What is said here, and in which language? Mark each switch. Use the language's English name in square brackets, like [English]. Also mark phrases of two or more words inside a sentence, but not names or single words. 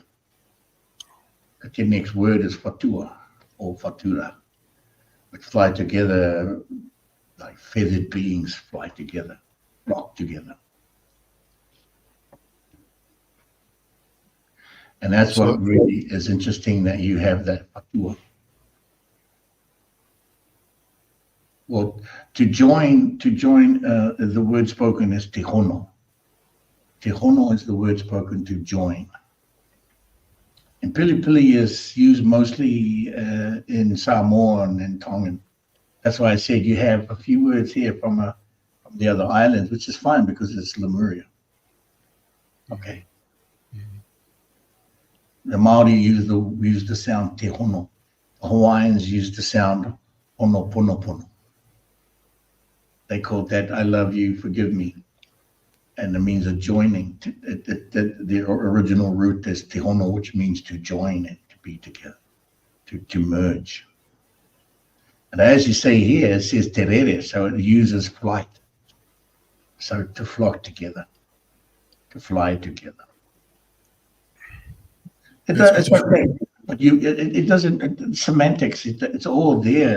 [English] But the next word is fatua or fatura, which fly together like feathered beings fly together, flock together. And that's what really is interesting, that you have that fatua. Well, to join, the word spoken is [Māori] te hono. Te hono [English] is the word spoken to join. And [Samoan] pili pili [English] is used mostly in Samoan and Tongan. That's why I said you have a few words here from the other islands, which is fine because it's Lemuria. Okay. The Māori use the sound [Māori] te hono. [English] The Hawaiians use the sound [Hawaiian] ono pono pono. [English] They called that "I love you, forgive me," and it means a joining. The original root is [Māori] te hono, [English] which means to join and to be together, to merge. And as you say here, it says terere, so it uses flight. So to flock together, to fly together. It's okay, but it doesn't, semantics, it's all there.